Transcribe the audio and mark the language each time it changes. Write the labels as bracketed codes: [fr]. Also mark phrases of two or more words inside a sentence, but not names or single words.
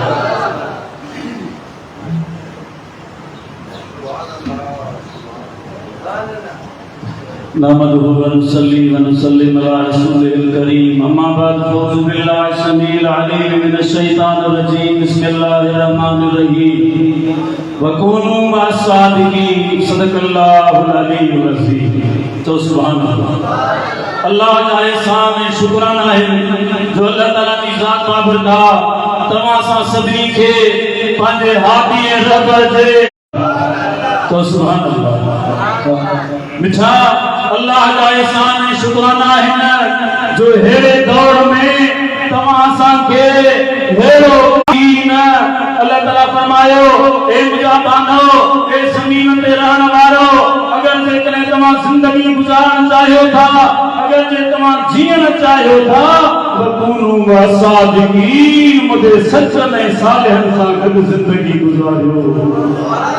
[ar] نحمده ونصلي على رسوله الكريم. أما بعد فأعوذ بالله السميع العليم من الشيطان الرجيم. بسم الله الرحمن الرحيم. وكونوا مع الصادقين. صدق الله العلي العظيم. [sd] तो [ar] سبحان الله. [sd] अल्लाह जा एहसान ऐं शुक्राना है जो अल्लाह ताला जी ज़ात बाबरका तव्हां सां सभिनी खे पंहिंजे हादी ऐं रहबर जे। तो [ar] سبحان الله. [sd] मिठा अल्लाह जा एहसान ऐं शुक्राना है जो हेड़े दौर में तव्हां सां के हेड़ो दीन अल्लाह ताला फरमायो ए मुंहिंजा बांधो ए ज़मीन ते रहण वारो अगर जेकॾहिं तव्हां ज़िंदगी गुज़ारण चाहियो था अगर जे तव्हां जीअण चाहियो था [ar] وكونوا صادقين [sd] मुझे सचन ऐं सालिहन सां गॾु ज़िंदगी गुज़ारियो।